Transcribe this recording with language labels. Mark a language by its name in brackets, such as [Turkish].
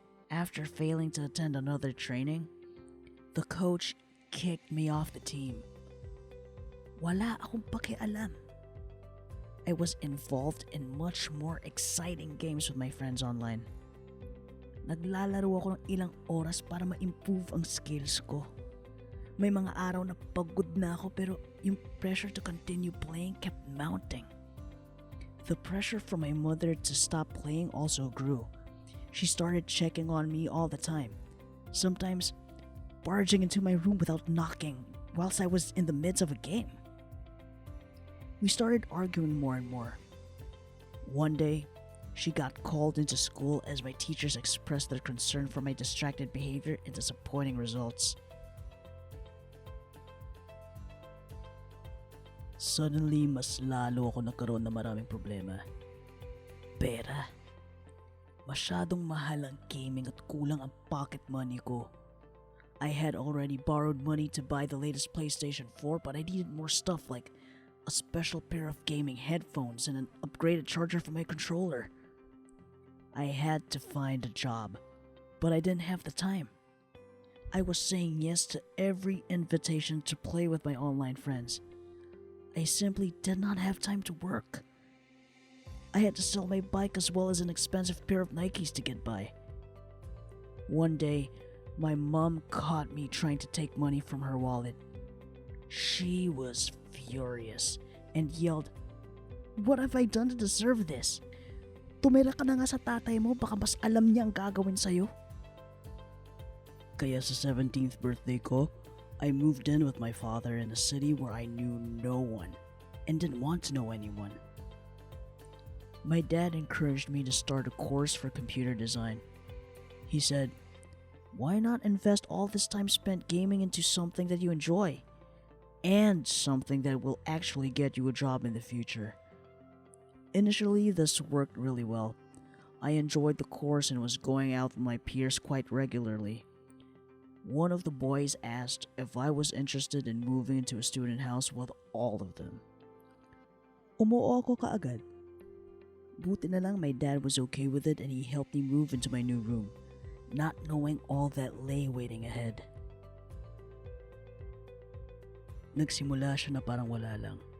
[English] After failing to attend another training, the coach kicked me off the team. [Filipino] Wala akong pakialam. [English] I was involved in much more exciting games with my friends online. [Filipino] Naglalaro ako ng ilang oras para ma-improve ang skills ko. May mga araw na pagod na ako pero yung [English] pressure to continue playing kept mounting. The pressure from my mother to stop playing also grew. She started checking on me all the time, sometimes barging into my room without knocking, whilst I was in the midst of a game. We started arguing more and more. One day, she got called into school as my teachers expressed their concern for my distracted behavior and disappointing results. [Filipino] Suddenly, mas lalo ako nagkaroon ng maraming problema. Pera. Masyadong mahal ang gaming at kulang ang pocket money ko. [English] I had already borrowed money to buy the latest PlayStation 4, but I needed more stuff like a special pair of gaming headphones and an upgraded charger for my controller. I had to find a job, but I didn't have the time. I was saying yes to every invitation to play with my online friends. I simply did not have time to work. I had to sell my bike as well as an expensive pair of Nikes to get by. One day, my mom caught me trying to take money from her wallet. She was furious and yelled, "What have I done to deserve this? [Filipino] Tumira ka na nga sa tatay mo, baka mas alam niya ang gagawin sa'yo." Kaya sa 17th birthday ko, [English] I moved in with my father in a city where I knew no one and didn't want to know anyone. My dad encouraged me to start a course for computer design. He said, "Why not invest all this time spent gaming into something that you enjoy and something that will actually get you a job in the future?" Initially, this worked really well. I enjoyed the course and was going out with my peers quite regularly. One of the boys asked if I was interested in moving into a student house with all of them. [Filipino] Umuo ako kaagad. Buti na lang [English] my dad was okay with it and he helped me move into my new room, not knowing all that lay waiting ahead. [Filipino] Nagsimula siya na parang wala lang.